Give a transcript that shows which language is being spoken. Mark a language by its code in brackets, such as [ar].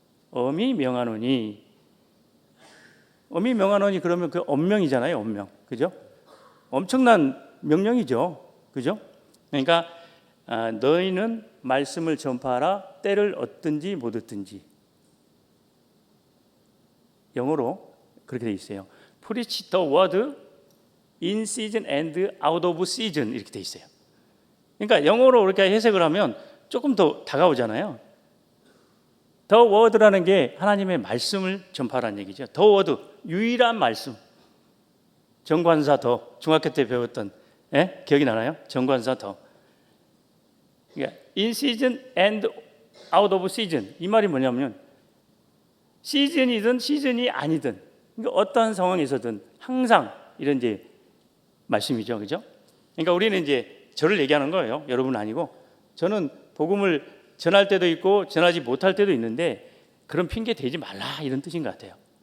[ko] 엄히 명하노니 그러면 그 엄명이잖아요, 엄명. 그죠? 엄청난 명령이죠. 그죠? 그러니까 너희는 말씀을 전파하라. 때를 얻든지 못 얻든지. 영어로 그렇게 돼 있어요. [en] Preach the word in season and out of season 이렇게 돼 있어요. [ko] 그러니까 영어로 그렇게 해석을 하면 조금 더 다가오잖아요. The word라는 게 하나님의 말씀을 전파하라는 얘기죠. The word, 유일한 말씀. 정관사 더, 중학교 때 배웠던 기억이 나나요? 정관사 더. [en] 그러니까 in season and out of season. [ko] 이 말이 뭐냐면 시즌이든 시즌이 아니든 그러니까 어떠한 상황에서든 항상 이런 이제 말씀이죠, 그죠? 그러니까 우리는 이제 저를 얘기하는 거예요. 여러분 아니고 저는 복음을 전할 때도 있고 전하지 못할 때도 있는데 그런 핑계 대지 말라 이런 뜻인 것 같아요.